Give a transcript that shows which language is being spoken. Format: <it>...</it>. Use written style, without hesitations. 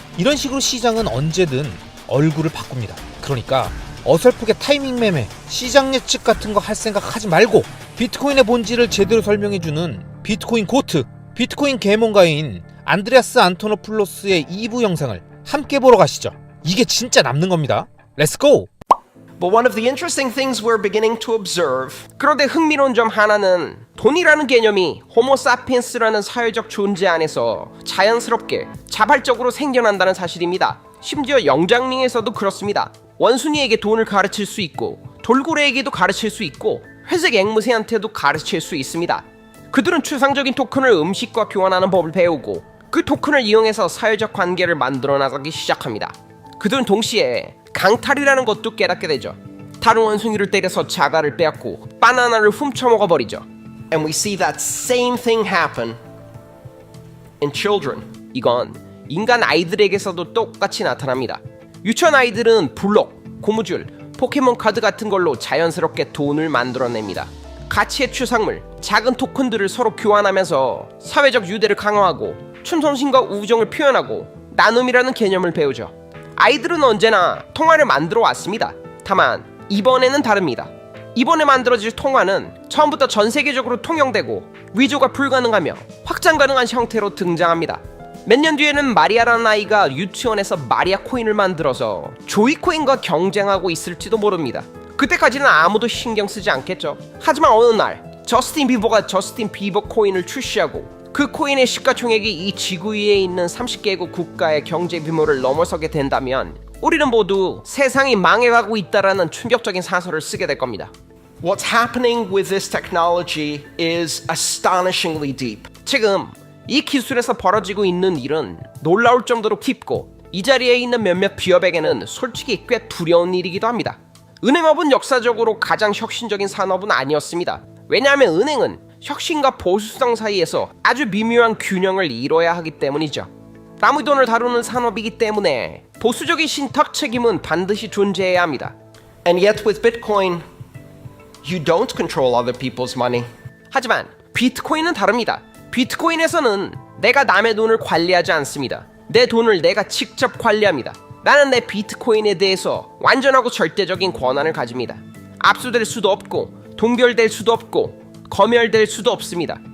<ko>이런 식으로 시장은 언제든 얼굴을 바꿉니다. 그러니까 어설프게 타이밍 매매, 시장 예측 같은 거 할 생각 하지 말고 비트코인의 본질을 제대로 설명해주는 비트코인 고트, 비트코인 계몽가인 안드레아스 안토노플로스의 2부 영상을 함께 보러 가시죠. 이게 진짜 남는 겁니다. 렛츠고!</ko> <en>But one of the interesting things we're beginning to observe</en> <ko>그런데 흥미로운 점 하나는 돈이라는 개념이 호모사피엔스라는 사회적 존재 안에서 자연스럽게 자발적으로 생겨난다는 사실입니다. 심지어 영장링에서도 그렇습니다. 원숭이에게 돈을 가르칠 수 있고 돌고래에게도 가르칠 수 있고 회색 앵무새한테도 가르칠 수 있습니다. 그들은 추상적인 토큰을 음식과 교환하는 법을 배우고 그 토큰을 이용해서 사회적 관계를 만들어 나가기 시작합니다. 그들은 동시에 강탈이라는 것도 깨닫게 되죠. 다른 원숭이를 때려서 자갈을 빼앗고 바나나를 훔쳐 먹어버리죠.</ko> <en>and we see that same thing happen in children.</en> <ko>이건 인간 아이들에게서도 똑같이 나타납니다. 유치원 아이들은 블록, 고무줄, 포켓몬 카드 같은 걸로 자연스럽게 돈을 만들어냅니다. 가치의 추상물, 작은 토큰들을 서로 교환하면서 사회적 유대를 강화하고 충성심과 우정을 표현하고 나눔이라는 개념을 배우죠. 아이들은 언제나 통화를 만들어 왔습니다. 다만 이번에는 다릅니다. 이번에 만들어질 통화는 처음부터 전 세계적으로 통용되고 위조가 불가능하며 확장 가능한 형태로 등장합니다. 몇 년 뒤에는 마리아라는 아이가 유치원에서 마리아 코인을 만들어서 조이 코인과 경쟁하고 있을지도 모릅니다. 그때까지는 아무도 신경 쓰지 않겠죠. 하지만 어느 날 저스틴 비버가 저스틴 비버 코인을 출시하고 그 코인의 시가총액이 이 지구 위에 있는 30개국 국가의 경제 규모를 넘어서게 된다면 우리는 모두 세상이 망해가고 있다라는 충격적인 사설을 쓰게 될 겁니다.</ko> <en>What's happening with this technology is astonishingly deep.</en> <ko>지금 이 기술에서 벌어지고 있는 일은 놀라울 정도로 깊고 이 자리에 있는 몇몇 기업에게는 솔직히 꽤 두려운 일이기도 합니다. 은행업은 역사적으로 가장 혁신적인 산업은 아니었습니다. 왜냐하면 은행은 혁신과 보수성 사이에서 아주 미묘한 균형을 이뤄야 하기 때문이죠. 남의 돈을 다루는 산업이기 때문에 보수적인 신탁 책임은 반드시 존재해야 합니다.</ko> <en>And yet with Bitcoin, you don't control other people's money.</en> <ko>하지만 비트코인은 다릅니다. 비트코인에서는 내가 남의 돈을 관리하지 않습니다. 내 돈을 내가 직접 관리합니다. 나는 내 비트코인에 대해서 완전하고 절대적인 권한을 가집니다. 압수될 수도 없고 동결될 수도 없고 검열될 수도 없습니다.</ko>